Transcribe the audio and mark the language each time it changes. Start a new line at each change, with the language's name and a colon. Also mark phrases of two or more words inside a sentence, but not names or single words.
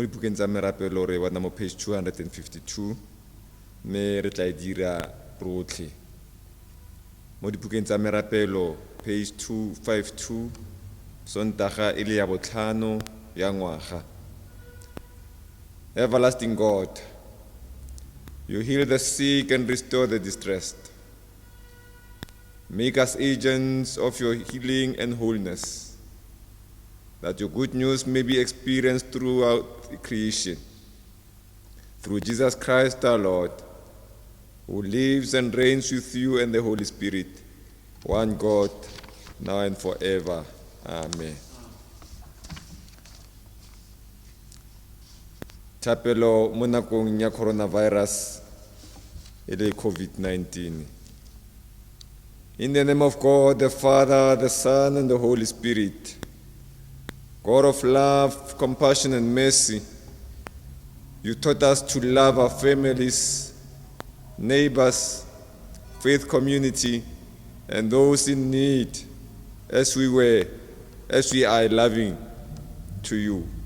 Tswana: dibukeng tsa merapelo re bona mo page 252, mme re tla e dira rotlhe mo dibukeng tsa merapelo page 252, sontaga ile ya botlhano ya ngwaga.
English: Everlasting God, you heal the sick and restore the distressed. Make us agents of your healing and wholeness, that your good news may be experienced throughout creation. Through Jesus Christ our Lord, who lives and reigns with you and the Holy Spirit, one God, now and forever. Amen.
Tswana: Thapelo mo nakong ya coronavirus e le COVID-19.
English: In the name of God, the Father, the Son, and the Holy Spirit, God of love, compassion, and mercy, you taught us to love our families, neighbors, faith community, and those in need as we are loving to you.